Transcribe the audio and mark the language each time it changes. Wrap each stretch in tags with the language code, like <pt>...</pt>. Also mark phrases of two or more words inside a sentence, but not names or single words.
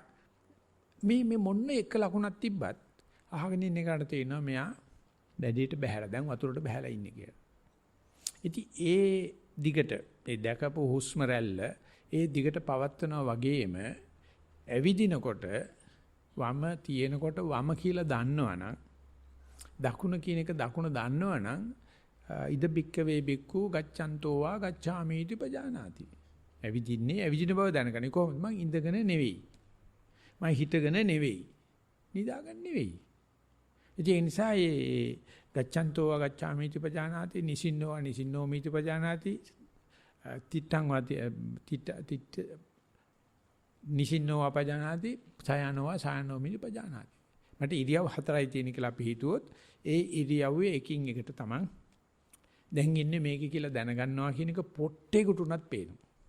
<si>මේ මොන්න එක ලකුණක් තිබ්බත් අහගෙන ඉන්න එකට තේරෙනවා මෙයා දැඩියට බහැලා දැන් වතුරට බහැලා ඉන්නේ කියලා. ඉතින් ඒ දිගට ඒ දැකපු හුස්ම රැල්ල ඒ දිගට පවත්වනවා වගේම ඇවිදිනකොට වම තියෙනකොට වම කියලා දන්නවනම් දකුණ කියන එක දකුණ දන්නවනම්</si> <pi>ඉද බික්ක වේ බික්කු ගච්ඡන්තෝ වා ගච්ඡාමීති පජානාති.</pi> <si>ඇවිදින්නේ ඇවිදින බව දැනගන්නේ කොහොමද? මං ඉඳගෙන නෙවෙයි. මම හිටගෙන නෙවෙයි. නිදාගෙන නෙවෙයි. ඒ නිසා ඒ</si> <pi>ගච්ඡන්තෝ වා ගච්ඡාමීති පජානාති නිසින්නෝ වා නිසින්නෝ මීති පජානාති තිත්තං වාති තිත්ත නිසින්නෝ අපජානාති සයනෝ සයනෝ මිනි පජානාති.</pi> <si>මට ඉරියව් හතරයි තියෙන කියලා අපි හිතුවොත් ඒ ඉරියව්වේ එකින් එකට තමයි දැන් ඉන්නේ මේක කියලා දැනගන්නවා කියන එක පොට්ටේකට උනත් පේනවා.</si>